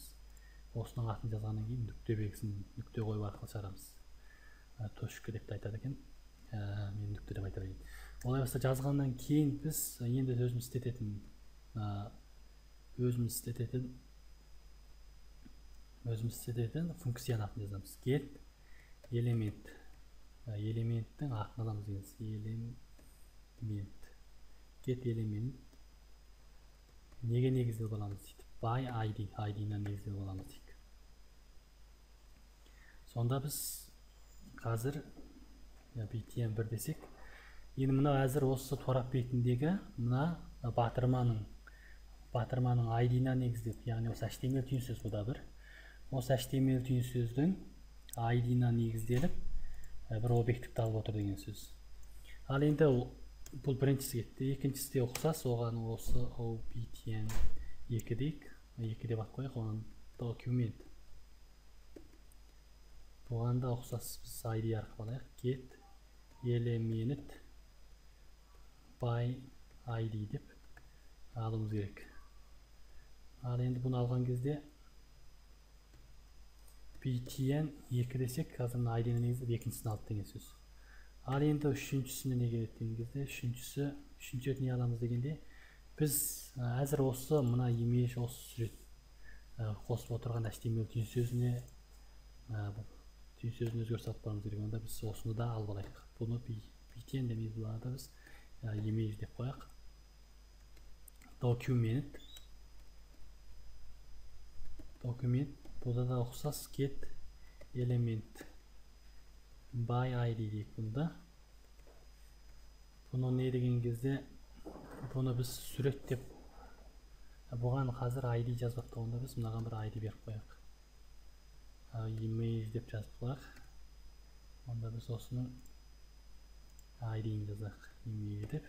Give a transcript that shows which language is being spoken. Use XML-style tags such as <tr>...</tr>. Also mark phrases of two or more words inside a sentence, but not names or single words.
<kk>Осының атын жазғаннан кейін нүкте белгісін нүкте қою арқылы шығарамыз. Точка деп айтады екен. Мен нүкте деп айта берейін. Олай болса жазғаннан кейін біз енді өзіміз істететін функцияның атын жазамыз.</kk> <en>Get element.</en> <kk>Элементтің атын аламыз дегенбіз.</kk> <en>Get element.</en> <kk>Неге негізделіп аламыз дейді.</kk> <en>By ID.</en> <kk>ID-на негізделіп аламыз дейді. Сонда біз қазір btn1 десек, енді мына әзір осы торап бетіндегі мына батырманың ID-на негізделіп, яғни осы HTML түйін сөз бұда бір. Осы HTML түйін сөздің ID-на негізделіп бір объективті алып отыр деген сөз. Ал енді бұл біріншісі кетті. Екіншісі де ұқсас, оған осы btn2 дейік. 2 деп ат қояйық, оған document. Бұған да ұқсас біз ID арқылы алайық.</kk> <en>Get element by ID</en> <kk>деп алуымыз керек. Ал енді бұны алған кезде btn 2 десек, қазір мына id-ні негізі екіншісін алды деген сөз. Ал енді үшіншісіне не керек деген кезде, үшінші не аламыз дегенде, біз әзір осы мына image, осы сурет қосып отырған HTML түйінсөзіне өзгеріс алып барамыз керек. Онда біз осыны да алып алайық. Бұны btn демейді, бұларда біз image деп қояйық. Document, бұда да ұқсас</kk> <en>get element by id</en> <kk>дейік бұнда. Бұны не деген кезде, бұны біз сурет деп, бұған қазір id жазбақ та, онда біз мынаған бір id беріп қояйық. Image деп жазып қояйық. Онда біз осының id-ін жазайық, image деп.</kk>